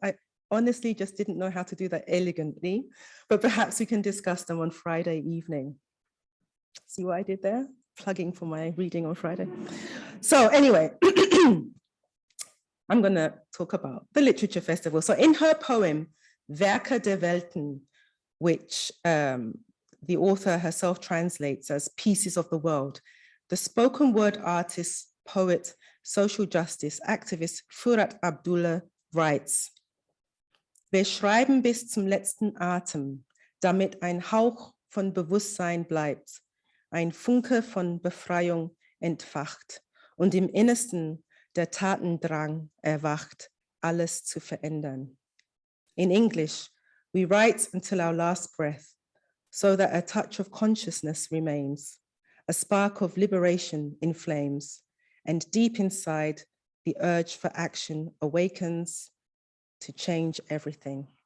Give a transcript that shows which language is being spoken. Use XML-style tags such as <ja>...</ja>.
<en>I honestly just didn't know how to do that elegantly, but perhaps we can discuss them on Friday evening. See what I did there? Plugging for my reading on Friday. So anyway, I'm gonna talk about the Literature Festival. So in her poem, Werke der Welten, which the author herself translates as pieces of the world, the spoken word artist, poet, social justice activist Furat Abdullah writes,</en> <de>wir schreiben bis zum letzten Atem, damit ein Hauch von Bewusstsein bleibt, ein Funke von Befreiung entfacht und im Innersten der Tatendrang erwacht, alles zu verändern.</de> <en>In English, we write until our last breath, so that a touch of consciousness remains, a spark of liberation inflames, and deep inside, the urge for action awakens to change everything.</en>